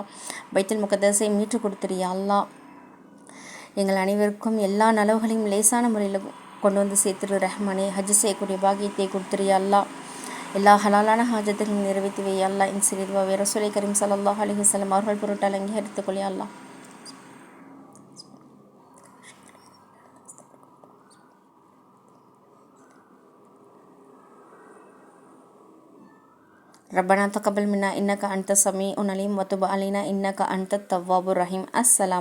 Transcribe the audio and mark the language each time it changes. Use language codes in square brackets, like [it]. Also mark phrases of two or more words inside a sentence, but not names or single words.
[ta] பைத்துல் முகத்தஸை மீட்டு கொடுத்துறியா அல்லாஹ். எங்கள் அனைவருக்கும் எல்லா நலவுகளையும் லேசான முறையில் கொண்டு சேர்த்துரு ரஹ்மானே. ஹஜ் செய்யக்கூடிய பாக்கியத்தை கொடுத்துறியா அல்லாஹ். எல்லா ஹலாலான ஹாஜத்துகளும் நிறைவேற்றி வை அல்லா. என் சிறிதுவாவை ரசூலை கரீம் [ar] صلى الله عليه وسلم [ta] அவர்கள் பொருட்டால் அங்கீகரித்துக் கொள்ளி அல்லா. [ar] ربنا تقبل منا إنك أنت السميع العليم وتب علينا إنك أنت التواب الرحيم.